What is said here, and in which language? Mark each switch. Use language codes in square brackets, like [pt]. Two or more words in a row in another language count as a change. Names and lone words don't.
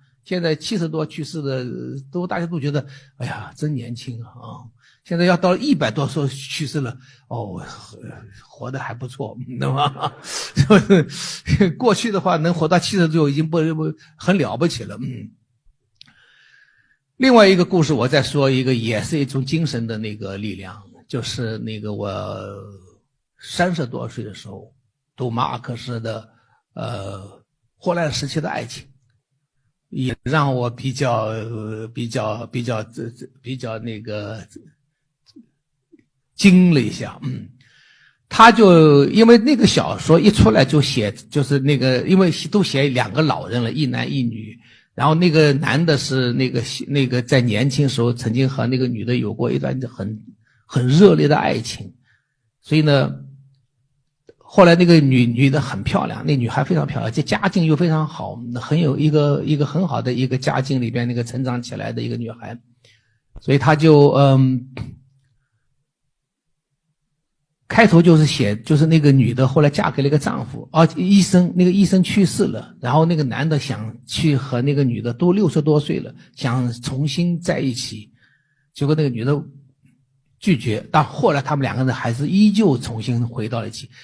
[zh] 現在70多去世的大家都覺得哎呀真年輕啊，現在要到100多歲去世了，活得還不錯，對吧？就是過去的話能活到70歲已經不很了不起了。另外一個故事我再說一個，也是一種精神的那個力量，就是那個我30多歲的時候讀馬爾克斯的霍亂時期的愛情，也讓我比較那個驚了一下。他就因為那個小說一出來就寫，就是那個因為都寫2 個老人了，一男一女。然後那個男的是那個在年輕時候曾經和那個女的有過一段很熱烈的愛情，所以呢，後來那個女的很漂亮，那女孩非常漂亮，這家境又非常好，很有一个很好的一個家境裡邊那個成長起來的一個女孩，所以她就開頭就是寫，就是那個女的後來嫁給了一個丈夫，醫生，那個醫生去世了，然後那個男的想去和那個女的都60多歲了，想重新在一起，結果那個女的拒絕，但後來他們2個人還是依舊重新回到了一起。